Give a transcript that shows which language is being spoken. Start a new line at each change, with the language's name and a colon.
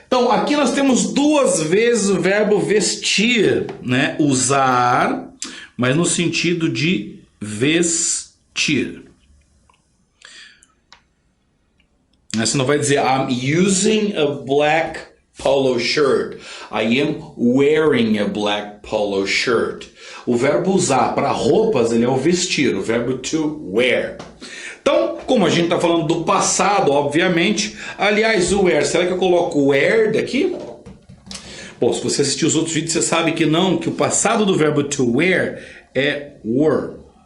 Portuguese: Então, aqui nós temos 2 vezes o verbo vestir, né? Usar, mas no sentido de vestir. Você não vai dizer
English: I'm using a black polo shirt. I am wearing a black polo shirt.
Portuguese: O verbo usar para roupas, ele é o vestir, o verbo to wear. Então, como a gente está falando do passado, obviamente, aliás, o wear, será que eu coloco wear daqui? Bom, se você assistiu os outros vídeos, você sabe que não, que o passado do verbo to wear é wore.